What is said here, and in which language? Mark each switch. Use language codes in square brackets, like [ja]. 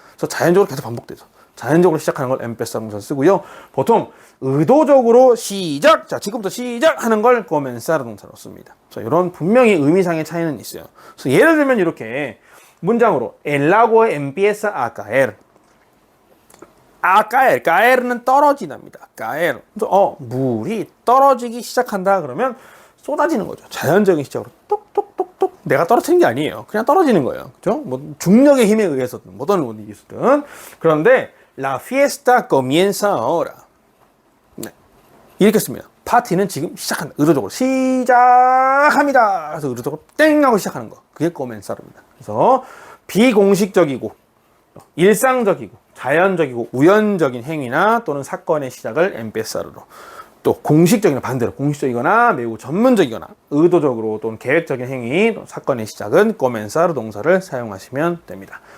[ko] 그래서 자연적으로 계속 반복돼서 자연적으로 시작하는 걸 empezar 동사 쓰고요. 보통 의도적으로 시작, 자 지금부터 시작하는 걸 comenzar 동사로 씁니다. 그래서 이런 분명히 의미상의 차이는 있어요. 그래서 예를 들면 이렇게 문장으로 [es] el agua empieza a caer. a caer, [ko] caer는 떨어지답니다. [es] caer. [ko] 물이 떨어지기 시작한다 그러면 쏟아지는 거죠. 자연적인 시작으로 똑똑똑똑 내가 떨어뜨린 게 아니에요. 그냥 떨어지는 거예요. 그죠? 뭐 중력의 힘에 의해서든 뭐든 어디 있었든. 그런데 [es] la fiesta comienza ahora. [ko] 네. 이렇게 씁니다. 파티는 지금 시작한다. 의도적으로 시작합니다. 그래서 의도적으로 땡 하고 시작하는 거. 그게 comenzar입니다. 그래서 비공식적이고 일상적이고 자연적이고 우연적인 행위나 또는 사건의 시작을 empezar로 또 공식적이나 반대로 공식적이거나 매우 전문적이거나 의도적으로 또는 계획적인 행위 또는 사건의 시작은 comenzar 동사를 사용하시면 됩니다.